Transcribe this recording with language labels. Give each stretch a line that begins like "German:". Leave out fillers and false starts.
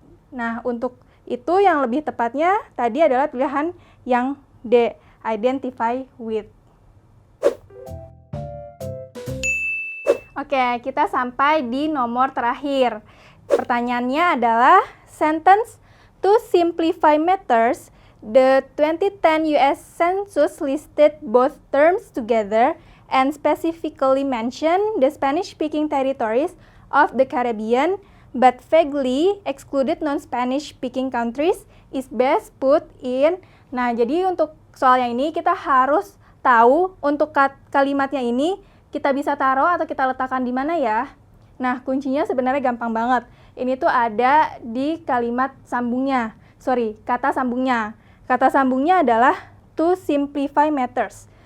Indonesian: Nah, untuk itu yang lebih tepatnya tadi adalah pilihan yang D, identify with. Oke, kita sampai di nomor terakhir. Pertanyaannya adalah
English: sentence to simplify matters. The 2010 US Census listed both terms together and specifically mentioned the Spanish-speaking territories of the Caribbean, but vaguely excluded non-Spanish speaking countries is best put in.
Indonesian: Nah, jadi untuk soal yang ini kita harus tahu untuk kalimatnya ini kita bisa taruh atau kita letakkan di mana ya. Nah, kuncinya sebenarnya gampang banget. Ini tuh ada di kalimat sambungnya. Kata sambungnya. Kata sambungnya adalah to simplify matters.